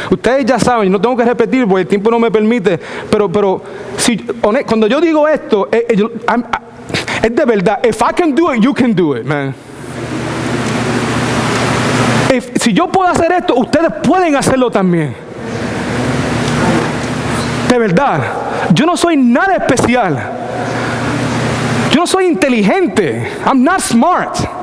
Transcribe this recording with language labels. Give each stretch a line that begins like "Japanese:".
Spanish: Ustedes ya saben, no tengo que repetir porque el tiempo no me permite. Pero cuando yo digo esto, es de verdad.
English: If I can do it, you can do it, man.
Spanish: Si yo puedo hacer esto, ustedes pueden hacerlo también. De verdad. Yo no soy nada especial. Yo no soy inteligente.
English: I'm not smart.